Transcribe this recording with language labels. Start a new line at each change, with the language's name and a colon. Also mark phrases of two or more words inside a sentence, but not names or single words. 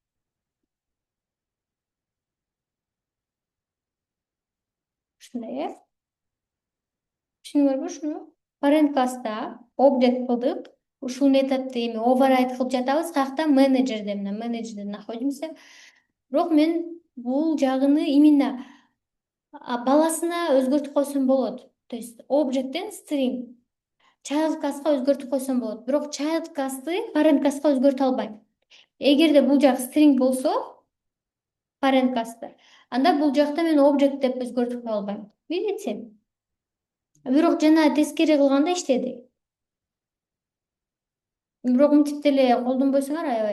Kyrgyz: Ушундай, түшүнүңөрбү ушуну? Parent класста object кылдык, ушул методду эми override кылып жатабыз, каякта менеджерде, мына менеджерде находимся. Бирок мен бул жагыны именно баласына өзгөртүп койсом болот.
Russian: То есть
Kyrgyz: object'тен string
English: child class'ка
Kyrgyz: өзгөртүп койсом болот. Бирок
English: child class'ты parent class'ка
Kyrgyz: өзгөртө албайм. Эгерде бул жак string болсо,
English: parent class'та,
Kyrgyz: анда бул жакта мен object деп өзгөртүп кое албайм. Видите? Бирок жана тескери кылганда иштеди. Бирок мынтип деле колдонбойсуңар аябай.